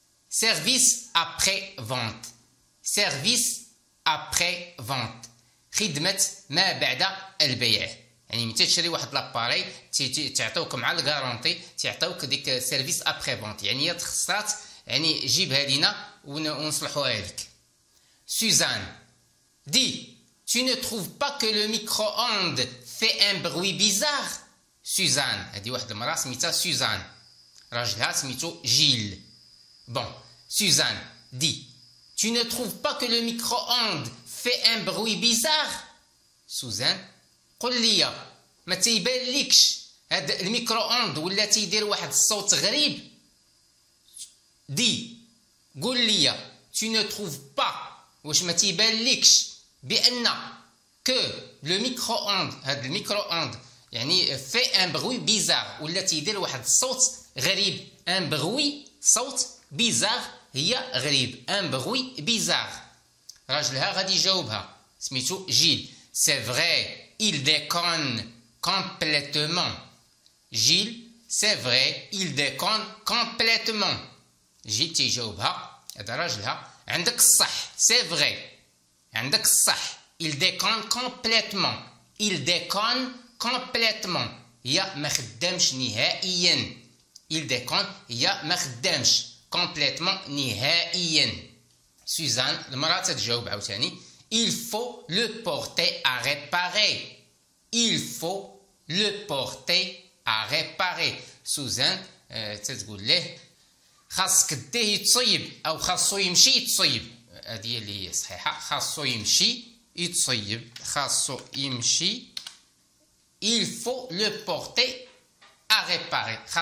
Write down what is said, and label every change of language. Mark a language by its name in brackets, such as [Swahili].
[French] Service après-vente. Service après-vente. [Arabic] خدمة ما بعد البيع. يعني ملي تشري واحد لاباري تعطيوك مع الكارونتي تعطيوك ديك [French] سيرفيس ابري فونت، [Arabic] يعني هي تخسرات يعني جيبها لينا ونصلحوها لك. [French] Suzanne dit: Tu ne trouves pas que le micro-ondes fait un bruit bizarre? [Arabic] Suzanne هذه واحد المرأة سميتها سوزان، راجلها سميتو جيل. [French] Bon, Suzanne dit: Tu ne trouves pas que le micro-ondes fait un bruit bizarre? [Arabic] سوزان قل لي ما تيبان ليكش هاد الميكرو-اوند ولا تيدير واحد الصوت غريب؟ دي قول لي [French] tu ne trouves pas [Arabic] واش ما تيبان ليكش [French] بان كو لو ميكرو-اوند [Arabic] هاد الميكرو-اوند يعني في [French] ان بروي بيزار [Arabic] ولا تيدير واحد الصوت غريب؟ ان بروي صوت، بيزار هي غريب، ان بروي بيزار. راجلها غادي يجاوبها سميتو جيل. [French] C'est vrai, il déconne complètement. Gilles, c'est vrai, il déconne complètement. [Arabic] Gilles تيجاوبها هذا راجلها عندك الصح، [French] c'est vrai [Arabic] عندك الصح. [French] Il déconne complètement. Il déconne complètement [Arabic] هي ما خدامش نهائيا. [French] Il déconne [Arabic] هي ما خدامش [French] complètement [Arabic] نهائيا. سوزان المرأة تتجاوب عاوتاني: [French] Il faut le porter à réparer. Il faut le porter à réparer. [Arabic] سوزان تتقول له خاصك ديه يتصيب او خاصو يمشي يتصيب. هذه اللي هي صحيحه، خاصو يمشي يتصيب، خاصو يمشي. [French] Il faut le porter à réparer.